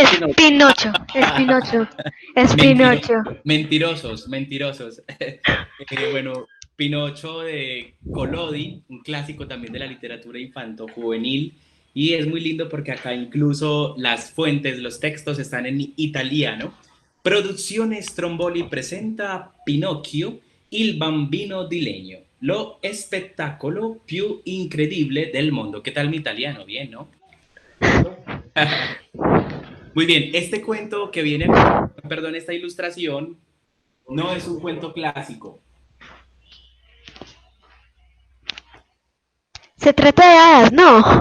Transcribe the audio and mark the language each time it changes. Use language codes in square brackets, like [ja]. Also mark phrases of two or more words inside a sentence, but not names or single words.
[es] Es Pinocho. Es Pinocho. Es Pinocho. Mentirosos, mentirosos. Bueno, Pinocho de Collodi, un clásico también de la literatura infanto-juvenil, y es muy lindo porque acá incluso las fuentes, los textos están en italiano. [it] Produzione Stromboli presenta Pinocchio, il bambino di legno, lo spettacolo più incredibile del mondo. [es] ¿Qué tal mi italiano? Bien, ¿no? Muy bien, este cuento que viene, perdón, esta ilustración no es un cuento clásico. Se trata de hadas, ¿no?